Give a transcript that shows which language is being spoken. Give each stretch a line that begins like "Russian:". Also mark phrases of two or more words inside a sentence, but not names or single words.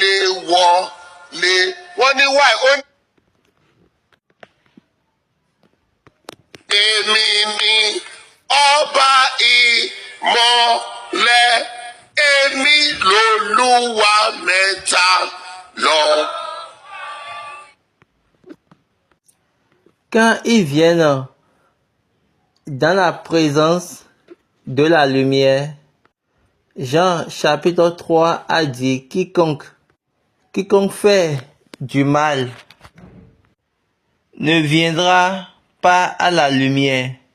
Yoruba: Wọ́n ní why? Èmi ni ọba ìmọ́lẹ̀, èmi l'Olúwa mẹ́ta lọ.
French: Quand ils viennent dans la présence de la lumière, Jean chapitre 3 a dit, quiconque fait du mal ne viendra pas à la lumière.